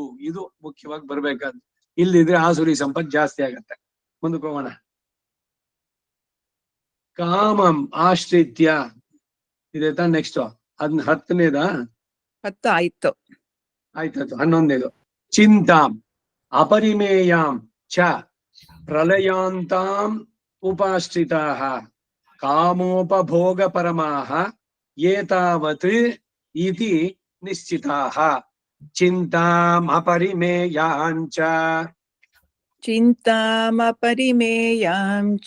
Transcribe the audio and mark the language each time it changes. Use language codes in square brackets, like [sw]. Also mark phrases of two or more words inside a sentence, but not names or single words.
[kn] ಇದು ಮುಖ್ಯವಾಗಿ ಬರ್ಬೇಕಾದ್ದು. ಇಲ್ಲಿದ್ರೆ ಆಸುರಿ ಸಂಪತ್ತು ಜಾಸ್ತಿ ಆಗತ್ತೆ. ಮುಂದಕ್ಕೆ ಹೋಗೋಣ. [sa] ಕಾಮಂ ಆಶ್ರಿತ್ಯ [kn] ಇದೆ ತಾ ನೆಕ್ಸ್ಟ್. 10ನೇದಾ? 10 ಆಯ್ತು. ಆಯ್ತಾಯ್ತು. 11ನೇದು. [sa] ಚಿಂತಾಂ ಅಪರಿಮೇಯಾಂ ಚ ಪ್ರಲಯಾಂತಾಂ ಉಪಾಶ್ರಿತಾಃ ಕಾಮೋಪಭೋಗ ಪರಮಾಃ ಏತಾವತ್ ಇತಿ ನಿಶ್ಚಿತಾಃ. ಚಿಂತಾಂ ಅಪರಿಮೇಯಾಂ ಚ ಚಿಂತಾಮಪರಿಮೇಯಾಂ ಚ